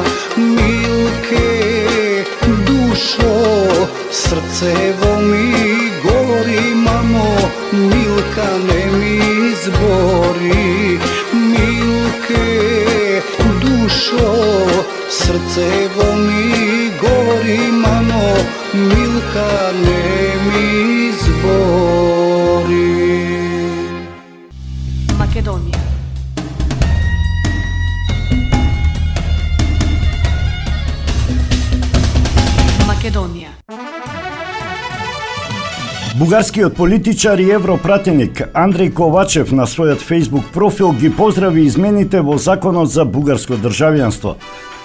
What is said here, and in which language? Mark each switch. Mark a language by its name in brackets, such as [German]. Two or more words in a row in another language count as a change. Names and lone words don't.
[Macedonian] Милке, душо, срцево ми гори, мамо, Милка не ми збори. Милке, душо, срцево ми гори, мамо, Милка не ми збори. Македонија. Македонија. Бугарскиот политичар и европратеник Андреј Ковачев на својот Facebook профил ги поздрави измените во Законот за бугарско државјанство.